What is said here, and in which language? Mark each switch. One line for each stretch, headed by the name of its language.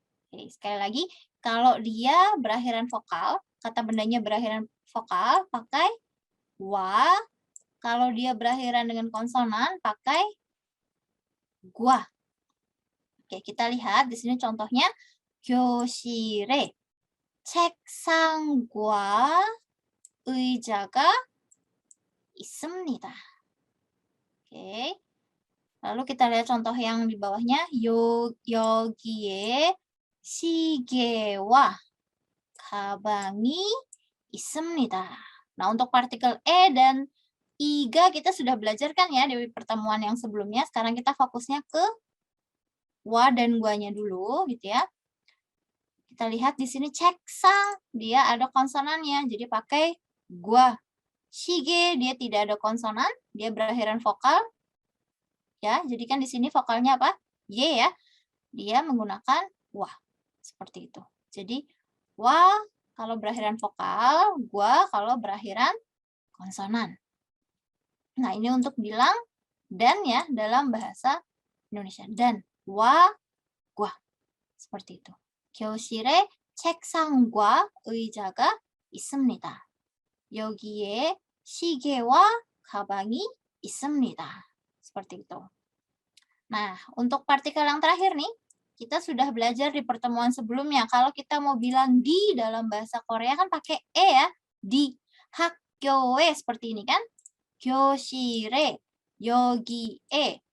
Indonesian: Oke, sekali lagi, kalau dia berakhiran vokal, kata bendanya berakhiran vokal, pakai wa. Kalau dia berakhiran dengan konsonan, pakai gua. Oke, kita lihat di sini contohnya.
Korean: 교실에 책상과 의자가 있습니다.
Indonesian: Oke. Lalu kita lihat contoh yang di bawahnya.
Korean: 여기에 시계와 가방이 있습니다.
Indonesian: Nah, untuk partikel e dan iga kita sudah belajar kan ya di pertemuan yang sebelumnya. Sekarang kita fokusnya ke wa dan guanya dulu gitu ya. Kita lihat di sini ceksang, dia ada konsonannya, jadi pakai gua. Shige dia tidak ada konsonan, dia berakhiran vokal. Ya, jadi kan di sini vokalnya apa? Y ya. Dia menggunakan wa. Seperti itu. Jadi wa kalau berakhiran vokal, gua kalau berakhiran konsonan. Nah, ini untuk bilang dan ya dalam bahasa Indonesia. Dan wa, gua. Seperti itu.
Korean: 교실에 책상과 의자가 있습니다. 여기에 시계와 가방이 있습니다.
Indonesian: Seperti itu. Nah, untuk partikel yang terakhir nih, kita sudah belajar di pertemuan sebelumnya. Kalau kita mau bilang di dalam bahasa Korea kan pakai e ya. Di.
Korean: 학교에
Indonesian: seperti ini kan.
Korean: 교실에, 여기에.